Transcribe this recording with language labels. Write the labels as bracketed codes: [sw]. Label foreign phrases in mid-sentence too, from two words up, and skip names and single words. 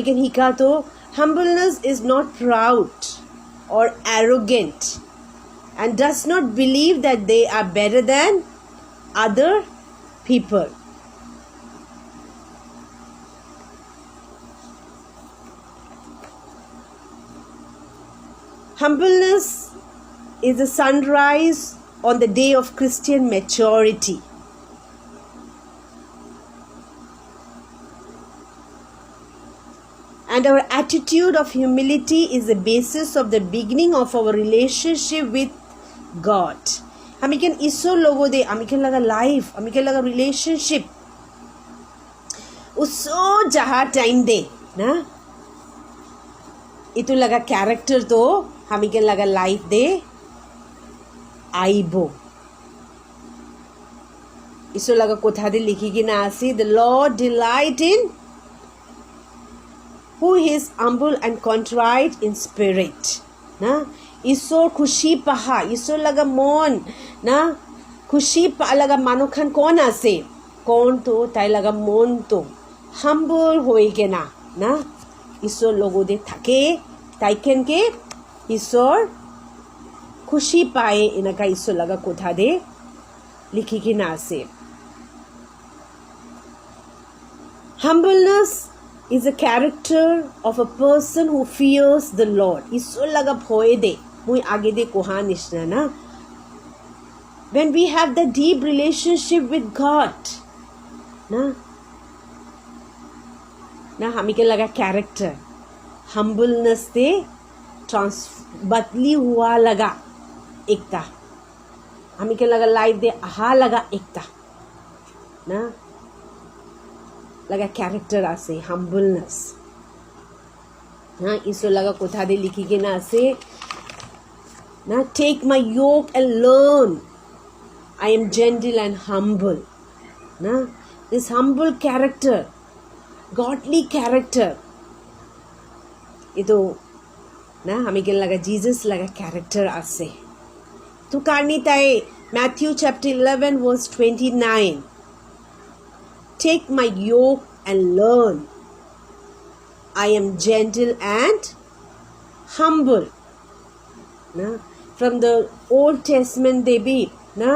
[en] कैन हिका तो humbleness is not proud or arrogant and does not believe that they are better than other people humbleness is the sunrise on the day of Christian maturity. And our attitude of humility is the basis of the beginning of our relationship with God. [nag] Amikan iso logo de, amikan laga life, amikan laga relationship. Uso jaha time de, na? Itu laga character to, amikan laga life de, aibo. Iso laga kotha de likhi ki na ase, [en] the Lord delight in who is humble and contrite in spirit. [nag] Na? Isor khushi paha, isor laga mon, na? Khushi pa laga manukhan kon ase? Kon to tai laga mon to humble hoi ke na, na? Isor logo de thake, taiken ke isor khushi pae inaka isor laga kotha de likhi ke na ase. [en] Humbleness is a character of a person who fears the Lord. [nag] Iso laga bhoy de, mui age de koha nishna na. [en] When we have the deep relationship with God, [nag] na hamike laga character, humbleness de batli hua laga ekta. Hamike laga life de aha laga ekta, na. Laga character ase, humbleness. Na iso laga kotha de likhi ke na ase, na [en] take my yoke and learn. I am gentle and humble. Na this humble character, godly character. [nag] Ito na hamiken laga Jesus laga character ase. Tu karni tai Matthew [en] chapter 11 verse 29. Take my yoke and learn. I am gentle and humble. [nag] Na? [en] From the Old Testament they be, na?